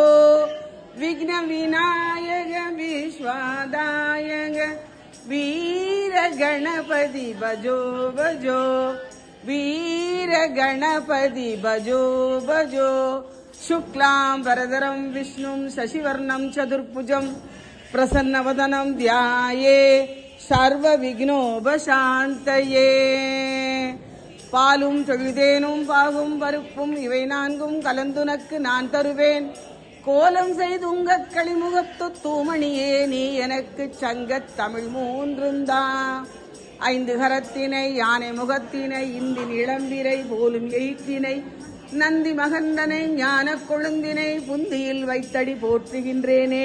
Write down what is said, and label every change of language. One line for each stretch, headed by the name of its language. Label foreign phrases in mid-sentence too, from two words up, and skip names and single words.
Hindi: विघ्न विनायक विश्वदायक वीर गणपति भजो भजो, वीर गणपति भजो भजो.
Sanskrit: शुक्लां वरदरं विष्णुं शशिवर्णं चतुर्भुजं प्रसन्नवदनं ध्याये सर्वविघ्नोपशान्तये.
Tamil: பாலும் தொழுதேனும் பாகும் பருப்பும் இவை நான்கும் கலந்துனக்கு நான் தருவேன். கோலம் செய்துங்க களிமுகத்து தூமணியே நீ எனக்கு சங்கத் தமிழ் மூன்றுந்தா. ஐந்து கரத்தினை யானை முகத்தினை இந்தின் இளம்பிரை போலும் எயிற்றினை நந்தி மகந்தனை ஞான கொழுந்தினை புந்தியில் வைத்தடி போற்றுகின்றேனே.